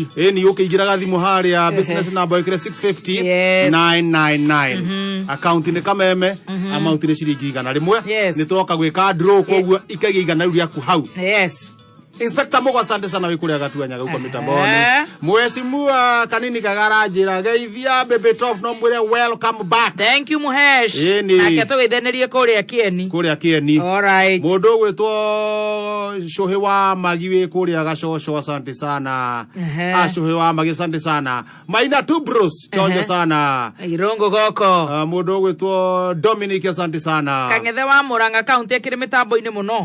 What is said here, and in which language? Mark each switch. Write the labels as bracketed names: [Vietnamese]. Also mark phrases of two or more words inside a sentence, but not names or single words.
[Kikuyu] Ĩni ũkĩingĩraga thimũ harĩa [English] business number [Kikuyu] ĩkĩre 650 999. Account nĩ Kameme, amount nĩ ciringi 100. Nĩ twoka gwĩka ndurũ koguo ikaigĩa 100 rĩaku hau. [English] Yes. [Kikuyu] Inspector Mugo [Swahili] asante sana [Kikuyu] wikuria gatuanya gauko mitamboni. Mheshimiwa Kanini Kagarajira geithia Baby Top no mwire [English] welcome back. Thank you Muhesh. [Kikuyu] Nake tugeithanirie kuria Kieni. [English] All right. [Kikuyu] Mundu gwitwo Shohe wa Magiwe kuria Gacocho [Swahili] asante sana. Shohe wa Magi asante sana. Maina tu bros chonjo sana. [Kikuyu] Irongo goko. Mundu gwitwo Dominic [Swahili] asante sana. [Kikuyu] Kangethe wa Muranga county akiri mitambo-ini muno.